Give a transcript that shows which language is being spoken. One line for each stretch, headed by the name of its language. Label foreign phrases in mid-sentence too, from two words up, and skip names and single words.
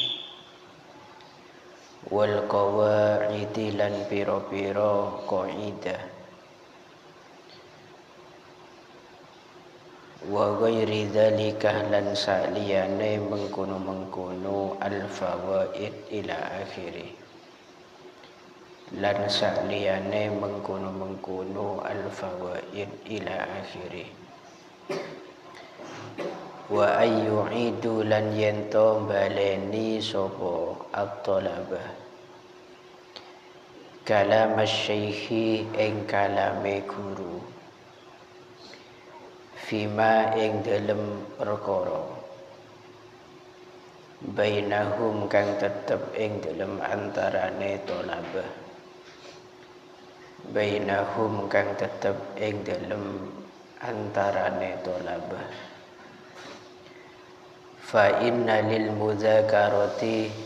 Arabic: والقواعد
Javanese: lan piro-piro qaidah
Arabic: وغير ذلك
Javanese: lan saliyane mengkono-mengkono
Arabic: الفوائد إلى آخره
Javanese: lan saliyane mengkono-mengkono
Arabic: الفوائد إلى آخره ويعيد
Javanese: lan yento baleni sapa at-talabah
Arabic: كلام الشيخ
Javanese: ing kalame guru fima ing dalem perkara bainahum kang tetep ing dalem antarane thalabah bainahum kang tetep ing dalem antarane thalabah
Arabic: فإن للمذاكرة